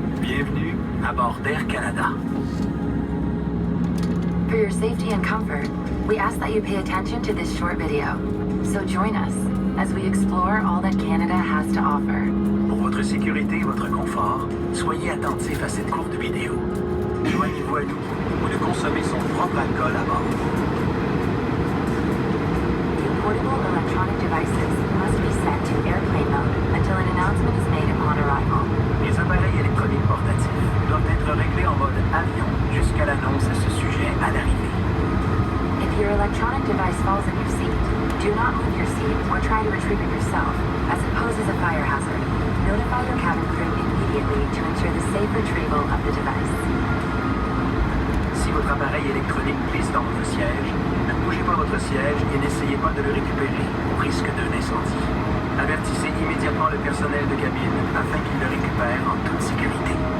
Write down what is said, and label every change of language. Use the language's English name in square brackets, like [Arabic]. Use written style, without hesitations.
[French] Bienvenue à bord d'Air Canada. [English] For your safety and comfort, we ask that you pay attention to this short video. So join us as we explore all that Canada has to offer. [French] Pour votre sécurité et votre confort, soyez attentifs à cette courte vidéo. Joignez-vous à nous ou de consommer son propre alcool à bord. [English] Portable electronic devices must be set to airplane mode until an announcement is made upon arrival. [French] Les appareils électroniques portatifs doivent être réglés en mode avion jusqu'à l'annonce à ce sujet à l'arrivée. [English] If your electronic device falls in your seat, do not move your seat or try to retrieve it yourself, as it poses a fire hazard. Notify your cabin crew immediately to ensure the safe retrieval of the device. [French] Si votre appareil électronique glisse dans votre siège, ne bougez pas votre siège et n'essayez pas de le récupérer au risque d'un incendie. Avertissez immédiatement le personnel de cabine afin qu'il le récupère en toute sécurité.